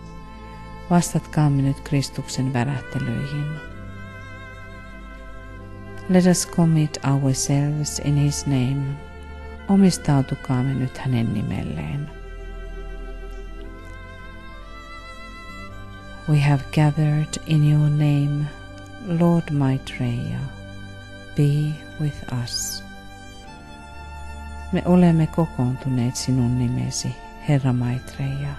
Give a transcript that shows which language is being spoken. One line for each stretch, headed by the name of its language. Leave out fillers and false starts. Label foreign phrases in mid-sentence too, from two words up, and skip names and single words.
Finnish: Vastatkaamme nyt Kristuksen värähtelyihin.
English: Let us commit ourselves in His name.
Finnish: Omistautukaamme nyt hänen nimelleen.
English: We have gathered in your name, Lord Maitreya. Be with us.
Finnish: Me olemme kokoontuneet sinun nimesi, Herra Maitreya.